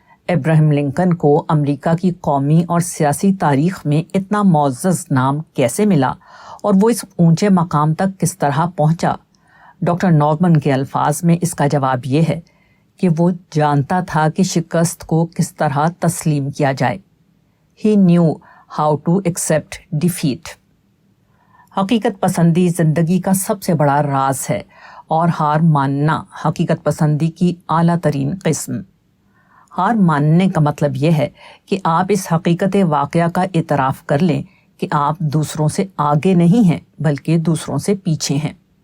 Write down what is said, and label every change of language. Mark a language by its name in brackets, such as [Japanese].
[Hindi] Abraham Lincoln को America की कौमी और सियासी तारीख में इतना मुअज़्ज़ज़ नाम कैसे मिला और वो इस ऊंचे मकाम तक किस तरह पहुंचा? डॉक्टर नॉर्मन के अल्फाज में इसका जवाब ये है कि वो जानता था कि शिकस्त को किस तरह तस्लीम किया जाए। [English] He knew how to accept defeat. [Hindi] हकीकत पसंदी जिंदगी का सबसे बड़ा राज है और हार मानना हकीकत पसंदी की आला तरीन किस्म। हार मानने का मतलब यह है कि आप इस हकीकत वाक़या का इतराफ़ कर लें कि आप दूसरों से आगे नहीं हैं बल्कि दूसरों से पीछे हैं।